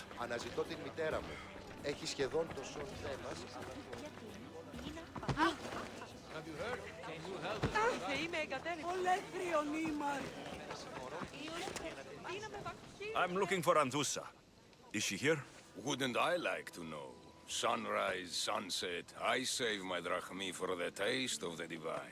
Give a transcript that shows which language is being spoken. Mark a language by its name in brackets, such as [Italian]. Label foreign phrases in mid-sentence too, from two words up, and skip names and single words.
[Greek] Αναζητώ την μητέρα μου. Έχει σχεδόν το σώμα μας. [English] I'm looking for Anthusa. Is she here? Wouldn't I like to know? Sunrise, sunset, I save my drachmi for the taste of the divine.